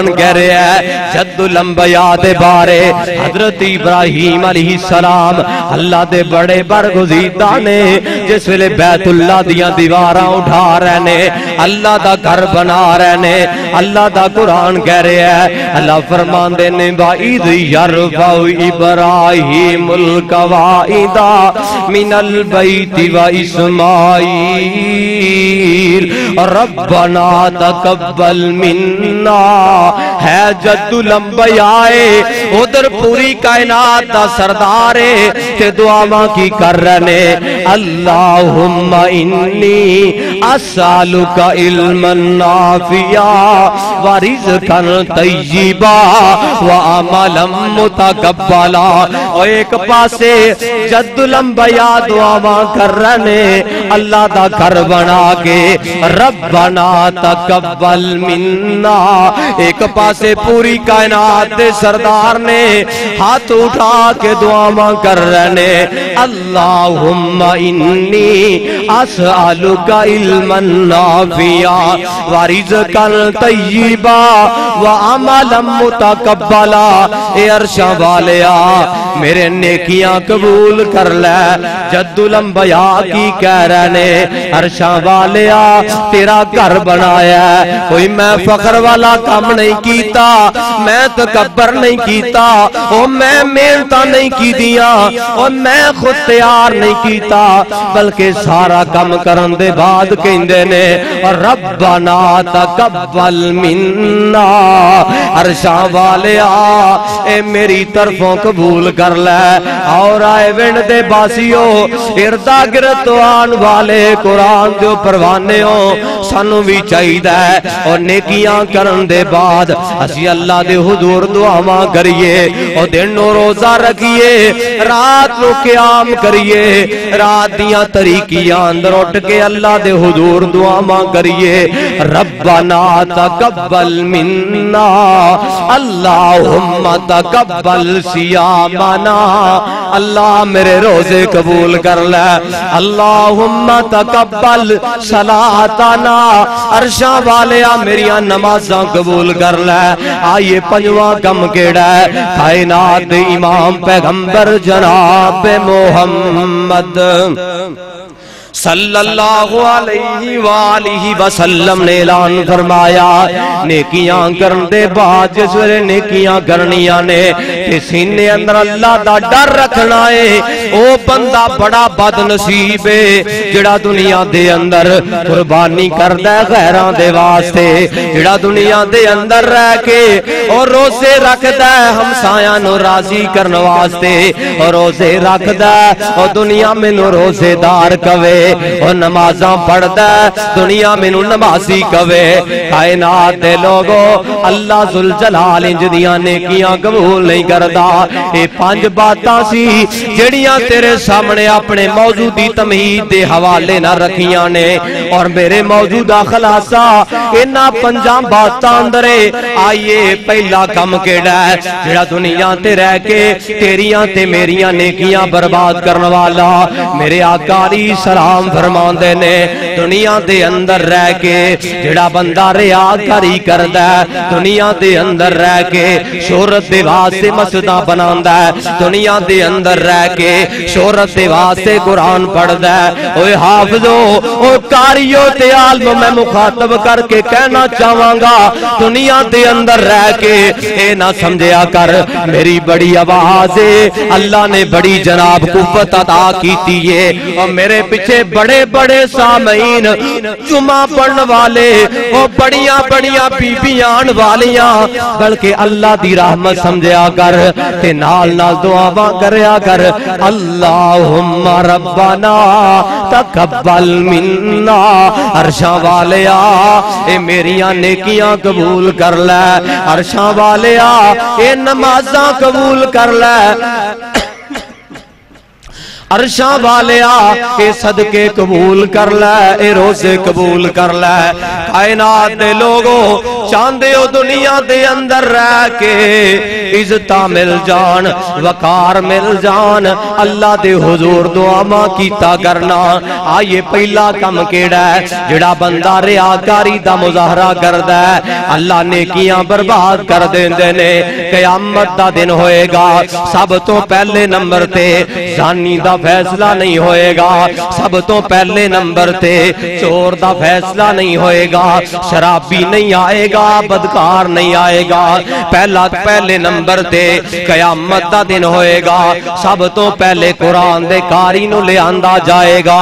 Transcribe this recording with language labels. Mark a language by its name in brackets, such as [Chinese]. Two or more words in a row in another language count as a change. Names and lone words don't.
[Punjabi] کہہ رہا ہے جد الانبیاء دے بارے حضرت ابراہیم [Arabic] علیہ السلام [Punjabi] اللہ دے بڑے برگزیدہ نے جس ویلے بیت اللہ دیاں دیواراں اٹھا رہنے، اللہ دا گھر بنا رہنے، اللہ دا قرآن کہہ رہا ہے، اللہ فرماندے نے [Arabic] وَإِذْ يَرْفَعُ إِبْرَاهِيمُ الْقَوَاعِدَ مِنَ الْبَيْتِ وَإِسْمَاعِيلُ رَبَّنَا تَقَبَّلْ مِنَّا، [Punjabi] ہے جد الانبیاء ادھر پوری کائنات دا سردار تے دعا کی کر رہنے، [Arabic] اللہم انی اسالک علما نافعا ورزقا طیبا وعملا متقبلا۔ [Punjabi] اور ایک پاسے جد الانبیاء دعا کر رہنے اللہ دا گھر بنا کے [Arabic] ربنا تقبل منا، [Punjabi] ایک پاسے پاسے پوری کائنات دے سردار نے ہاتھ اٹھا کے دعا کر رہنے [Arabic] اللہم انی اسألک علما نافعا ورزقا طیبا وعملا متقبلا۔ [Punjabi] اے عرشاں والیا میرے نیکیاں قبول کر لے، جد الانبیاء کی کہہ رہنے عرشاں والیا تیرا گھر بنایا ہے، کوئی میں فخر والا کام نہیں کیتا، میں تکبر نہیں کیتا، او میں محنتاں نہیں کی دیا، او میں خود تیار نہیں کیتا، بلکہ سارا کام کرن دے بعد کہندے نے [Arabic] ربنا تقبل منا۔ [Punjabi] عرشاں والیا اے میری طرفوں قبول کر لے۔ اور آئے وینڈ دے باسیو اردا گرد آن والے قرآن دے پروانے ہو سانو بھی چاہیدہ ہے اور نیکیاں کرن دے بعد اسی اللہ دے حضور دعاواں کریے اور دن و روزہ رکھیے، رات نو قیام کریے، رات دیاں طریقیاں اندر اٹھ کے اللہ دے حضور دعاواں کریے [Arabic] ربنا تقبل منا اللہم تقبل صیامنا۔ [Punjabi] اللہ میرے روزے قبول کر لے، [Arabic] اللہم تقبل صلاتنا۔ [Punjabi] عرشاں والیا میریاں نمازاں قبول کر لے۔ آئیے پنجواں کم کیڑا ہے کائنات امام پیغمبر جناب محمد [Arabic] صلی اللہ علیہ وآلہ وسلم [Punjabi] نے اعلان فرمایا نیکیاں کرن دے بعد جس ویلے نیکیاں کرنیاں نے تے سینے اندر اللہ دا ڈر رکھنا ہے، او بندہ بڑا بد نصیب ہے جڑا دنیا دے اندر قربانی کردا ہے غیراں دے واسطے، جڑا دنیا دے اندر رہ کے اور روزے رکھدا ہے ہمسایاں نو راضی کرن واسطے، اور روزے رکھدا ہے اور دنیا مینوں روزے دار کہے، اور نمازاں پڑھدا ہے دنیا مینوں نمازی کہے۔ کائنات دے لوگو اللہ ذوالجلال انج دیاں نیکیاں قبول نہیں کردا۔ اے پانچ باتاں سی جڑیاں تیرے سامنے اپنے موضوع دی تمہید دے حوالے نہ رکھیاں نے، اور میرے موجودہ خلاصہ انہاں پنجاں باتاں اندر آئیے پہلا کم کیڑا ہے جڑا دنیا تے رہ کے تیریاں تے میریاں نیکیاں برباد کرن والا میرے آقا [Arabic] علیہ السلام [Punjabi] فرماندے نے دنیا دے اندر رہ کے جڑا بندہ ریاکاری کردا ہے، دنیا دے اندر رہ کے شہرت دے واسطے مسجداں بناندا ہے، دنیا دے اندر رہ کے شہرت دے واسطے قرآن پڑھدا ہے، اوے حافظو او قاریو تے عالم میں مخاطب کر کے کہنا چاہواں گا دنیا دے اندر رہ کے اے نہ سمجھیا کر میری بڑی آواز ہے، اللہ نے بڑی جناب قوت عطا کیتی ہے، اور میرے پیچھے بڑے بڑے سامعین جمعہ پڑھن والے وہ بڑیاں بڑیاں بیبیاں والیاں، بلکہ اللہ دی رحمت سمجھیا کر تے نال نال دعاواں کریا کر [Arabic] اللہم ربنا تقبل منا۔ [Punjabi] عرشاں والیا اے میریاں نیکیاں قبول کر لے، عرشاں والیا اے نمازاں قبول کر لے، عرشاں والیا اے صدقے قبول کر لے، اے روزے قبول کر لے۔ کائنات دے لوگوں چاندے ہو دنیا دے اندر رہ کے عزتاں مل جان، وقار مل جان، اللہ دے حضور دعاواں کیتا کرنا۔ آئیے پہلا کم کیڑا ہے جڑا بندہ ریاکاری دا مظاہرہ کردا ہے اللہ نیکیاں برباد کر دیندے نے۔ قیامت دا دن ہوئے گا سب تو پہلے نمبر تے زانی دا فیصلہ نہیں ہوئے گا، سب تو پہلے نمبر تے چور دا فیصلہ نہیں ہوئے گا، شرابی نہیں آئے گا، بدکار نہیں آئے گا، پہلے نمبر تے قیامت دا دن ہوئے گا سب تو پہلے قرآن دے کاری نو لے آندا جائے گا۔